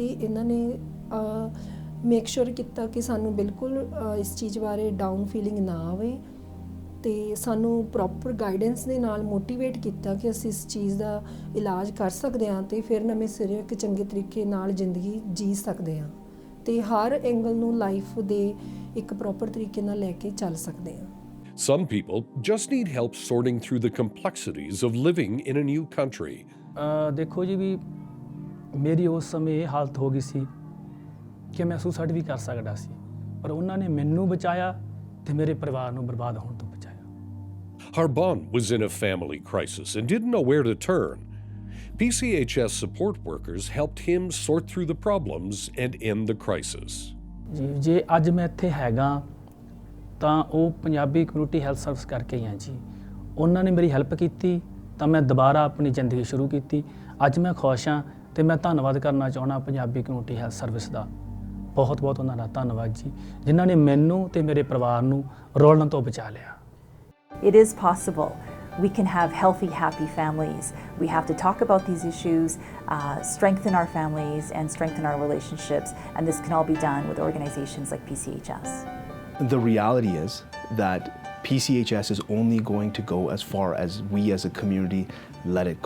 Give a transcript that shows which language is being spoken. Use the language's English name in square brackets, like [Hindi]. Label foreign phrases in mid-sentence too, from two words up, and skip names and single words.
[Punjabi] ਇਹਨਾਂ ਨੇ [English] make sure [Punjabi] ਕੀਤਾ ਕਿ ਸਾਨੂੰ ਬਿਲਕੁਲ ਇਸ ਚੀਜ਼ ਬਾਰੇ [English] down feeling [Punjabi] ਨਾ ਆਵੇ ਤੇ ਸਾਨੂੰ [English] proper guidance [Punjabi] ਦੇ ਨਾਲ ਮੋਟੀਵੇਟ ਕੀਤਾ ਕਿ ਅਸੀਂ ਇਸ ਚੀਜ਼ ਦਾ ਇਲਾਜ ਕਰ ਸਕਦੇ ਹਾਂ ਤੇ ਫਿਰ ਨਵੇਂ ਸਿਰੇ ਇੱਕ ਚੰਗੇ ਤਰੀਕੇ ਨਾਲ ਜ਼ਿੰਦਗੀ ਜੀ ਸਕਦੇ ਹਾਂ ਤੇ ਹਰ ਐਂਗਲ ਨੂੰ ਲਾਈਫ ਦੇ ਇੱਕ ਪ੍ਰੋਪਰ ਤਰੀਕੇ ਨਾਲ ਲੈ ਕੇ ਚੱਲ ਸਕਦੇ ਹਾਂ। [English] Some people just need help sorting through the complexities of living in a new country. [Punjabi] ਦੇਖੋ ਜੀ ਵੀ ਮੇਰੀ ਉਸ ਸਮੇਂ ਇਹ ਹਾਲਤ ਹੋ ਗਈ ਸੀ ਕਿ ਮੈਂ ਸੁਸਾਈਡ ਵੀ ਕਰ ਸਕਦਾ ਸੀ, ਪਰ ਉਹਨਾਂ ਨੇ ਮੈਨੂੰ ਬਚਾਇਆ ਤੇ ਮੇਰੇ ਪਰਿਵਾਰ ਨੂੰ ਬਰਬਾਦ ਹੋਣ ਤੋਂ ਬਚਾਇਆ। [English] Harbon was in a family crisis and didn't know where to turn. PCHS support workers helped him sort through the problems and end the crisis. [Punjabi] ਜੇ ਅੱਜ ਮੈਂ ਇੱਥੇ ਹੈਗਾ ਤਾਂ ਉਹ ਪੰਜਾਬੀ ਕਮਿਊਨਿਟੀ ਹੈਲਥ ਸਰਵਿਸ ਕਰਕੇ ਹੀ ਹਾਂ ਜੀ। ਉਹਨਾਂ ਨੇ ਮੇਰੀ ਹੈਲਪ ਕੀਤੀ ਤਾਂ ਮੈਂ ਦੁਬਾਰਾ ਆਪਣੀ ਜ਼ਿੰਦਗੀ ਸ਼ੁਰੂ ਕੀਤੀ। ਅੱਜ ਮੈਂ ਖੁਸ਼ ਹਾਂ ਤੇ ਮੈਂ ਧੰਨਵਾਦ ਕਰਨਾ ਚਾਹੁੰਦਾ ਪੰਜਾਬੀ ਕਮਿਊਨਿਟੀ ਹੈਲਥ ਸਰਵਿਸ ਦਾ। ਬਹੁਤ ਬਹੁਤ ਉਹਨਾਂ ਦਾ ਧੰਨਵਾਦ ਜੀ, ਜਿਨ੍ਹਾਂ ਨੇ ਮੈਨੂੰ ਤੇ ਮੇਰੇ ਪਰਿਵਾਰ ਨੂੰ ਰੋਲਣ ਤੋਂ ਬਚਾ ਲਿਆ। [English] It is possible. We can have healthy, happy families. We have to talk about these issues, strengthen our families and strengthen our relationships, and this can all be done with organizations like PCHS. The reality is that PCHS is only going to go as far as we as a community let it go.